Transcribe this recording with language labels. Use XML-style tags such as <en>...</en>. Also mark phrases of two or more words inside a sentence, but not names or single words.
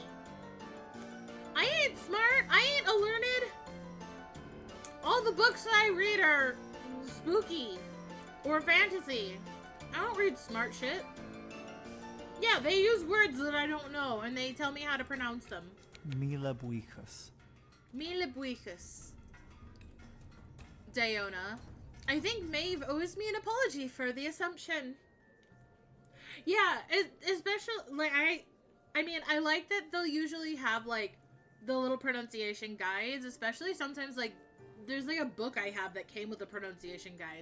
<en>I ain't smart. I ain't a learned. All the books I read are spooky or fantasy. I don't read smart shit. Yeah, they use words that I don't know, and they tell me how to pronounce them.</en> <ga>Mila buichas. Mila buichas. Diona.</ga> <en>I think Maeve owes me an apology for the assumption. Yeah, especially, like, I mean, I like that they'll usually have, like, the little pronunciation guides, especially sometimes, like, there's, like, a book I have that came with a pronunciation guide.</en>